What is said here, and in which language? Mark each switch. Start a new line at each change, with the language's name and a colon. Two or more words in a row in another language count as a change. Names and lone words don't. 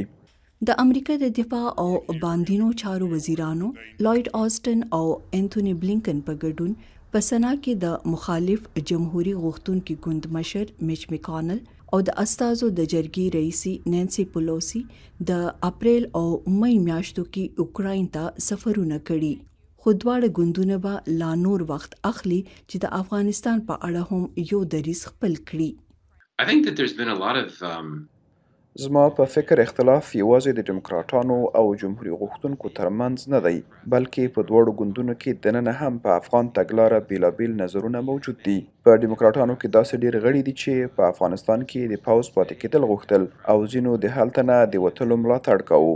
Pashto: د امریکا د دفاع او باندینو چارو وزیرانو لوید آسټن او انتونی بلینکن په ګډون په سنا کې د مخالف جمهوریت غوښتونکي ګوند مشر میچ میکانل او د استازو د جرګې رئیسي نانسی پلوسی د اپریل او مئی میاشتو کې اوکراین ته سفرونه کړي. خو دواړه ګوندونه به لا نور وخت اخلي چې د افغانستان په اړه هم یو دریځ خپل کړي.
English: I think that there's been a lot of
Pashto: زما په فکر اختلاف یوازې د ډیموکراټانو او جمهوریت غوښتونکو ترمنځ نه دی بلکې په دواړو ګوندونو کې دننه هم په افغان تګلاره بیلابیل نظرونه موجود دي. په ډیموکراټانو کې داسې ډېر غړي دي چې په افغانستان کې د پوځ پاتې کېدل غوښتل او ځینو د هلته نه د وتلو ملاتړ کاوه.